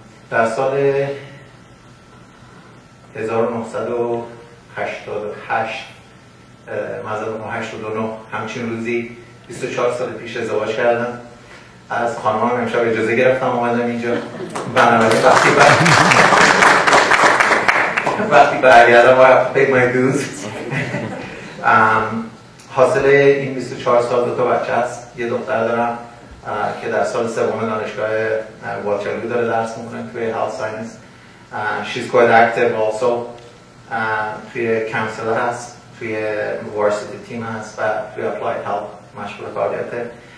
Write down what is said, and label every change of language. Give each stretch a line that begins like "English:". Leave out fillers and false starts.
Persian: در سال 1988 89 همچین روزی 24 سال پیش ازدواج کردم. از خانمم امشب اجازه گرفتم اومدم اینجا. بنابراین وقتی برگردم
English: I have to pay my dues.
Persian: حاصل این 24 سال 2 تا بچه هست. یه دختر دارم که در سال 3 دانشگاه واترلو داره درس میکنه توی health science.
English: She's quite active also.
Persian: توی کانسلر هست، توی varsity تیم هست و توی applied health مشغول فعالیته.